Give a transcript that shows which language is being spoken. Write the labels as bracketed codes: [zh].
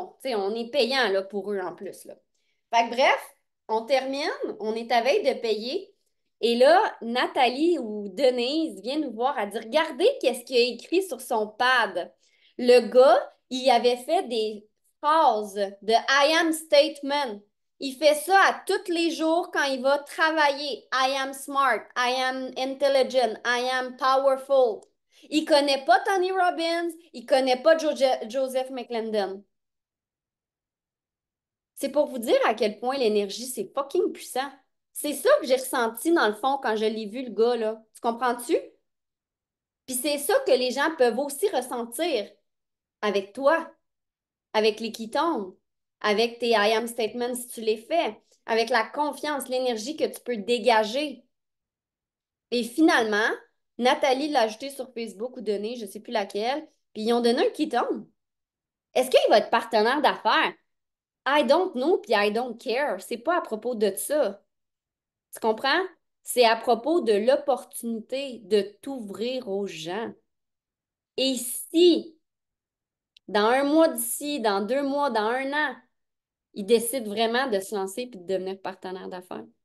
[fr] Tu sais, on est payant là, pour eux en plus. Là. Fait que bref, on termine, on est à veille de payer. Et là, Nathalie ou Denise vient nous voir, elle dit, regardez qu'est-ce qu'il a écrit sur son pad. Le gars, il avait fait des phrases de I am statement. Il fait ça à tous les jours quand il va travailler. [en] I am smart, I am intelligent, I am powerful. [fr] Il connaît pas Tony Robbins, il connaît pas Joseph McClendon. C'est pour vous dire à quel point l'énergie, c'est fucking puissant. C'est ça que j'ai ressenti dans le fond quand je l'ai vu, le gars, là. Tu comprends-tu? Puis c'est ça que les gens peuvent aussi ressentir avec toi, avec les qui tombent, avec tes I am statements si tu les fais, avec la confiance, l'énergie que tu peux dégager. Et finalement, Nathalie l'a ajouté sur Facebook ou donné, je ne sais plus laquelle, puis ils ont donné un qui tombe. Est-ce qu'il va être partenaire d'affaires? [en] I don't know, puis I don't care. [fr] C'est pas à propos de ça. Tu comprends? C'est à propos de l'opportunité de t'ouvrir aux gens. Et si, dans un mois d'ici, dans 2 mois, dans un an, ils décident vraiment de se lancer puis de devenir partenaire d'affaires?